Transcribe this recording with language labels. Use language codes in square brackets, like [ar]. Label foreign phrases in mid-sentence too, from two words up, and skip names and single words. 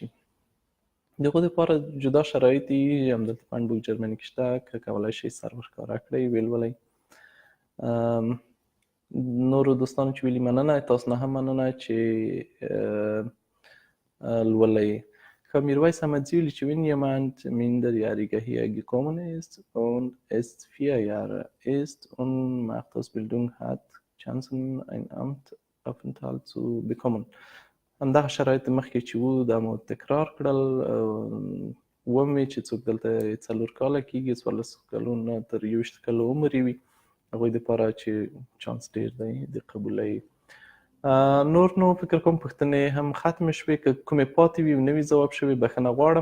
[ps] د هغو دپاره جدا شرایط دي، همدلته په هانډبوک جرمني کې شته، که کولی شئ سر ورښکاره کړئ، ولولئ. نورو دوستانو چې ویلي مننه، تاسو نه هم مننه چې لولئ. ښه، میرویس احمدزي ویلي چې [de] wenn jemand minderjähriger hier gekommen ist und es 4 Jahre ist und Machtausbildung hat, Chancen ein Amtsaufenthalt zu bekommen. [ps] همدغه شرایط مخکې چې وو دا مو تکرار کړل. ومې چې څوک دلته 4 کاله کېږي، 14 کلونه تر 21 کلو عمر یې وي، هغوی دپاره چې چانس ډېر دی د قبولۍ. نور نو فکر کوم پوښتنې هم ختمې شوې، که کومې پاتې وي او نه وي ځواب شوې بخښنه غواړم.